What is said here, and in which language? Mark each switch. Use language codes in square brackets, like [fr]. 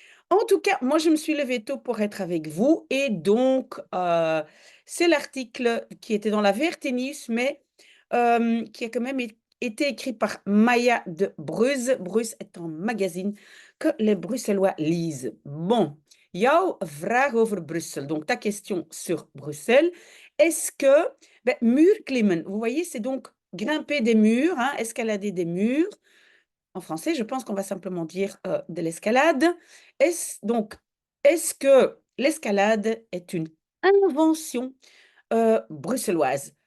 [fr] En tout cas, moi, je me suis levée tôt pour être avec vous et donc, c'est l'article qui était dans la VRT News, mais qui a quand même été écrit par Maya de Bruges. Bruges est un magazine que les Bruxellois lisent. [nl] Bon, jouw vraag over Bruxelles. [fr] Donc, ta question sur Bruxelles. Est-ce que, [nl] mur klimmen, [fr] vous voyez, c'est donc grimper des murs, hein, escalader des murs. En français, je pense qu'on va simplement dire de l'escalade. Donc, est-ce que l'escalade est une invention bruxelloise?